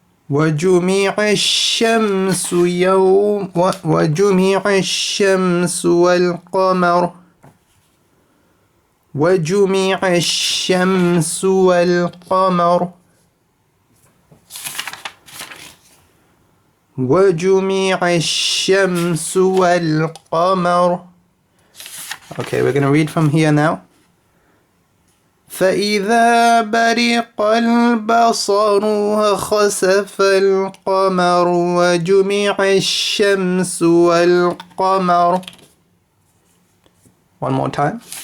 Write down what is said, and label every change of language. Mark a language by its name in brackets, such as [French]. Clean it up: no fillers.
[Arabic] وجمع الشمس والقمر وجمع الشمس والقمر وجمع الشمس والقمر. [English] Okay, we're going to read from here now. [Arabic] فإذا برق البصر وخسف القمر وجمع الشمس والقمر. [English] One more time.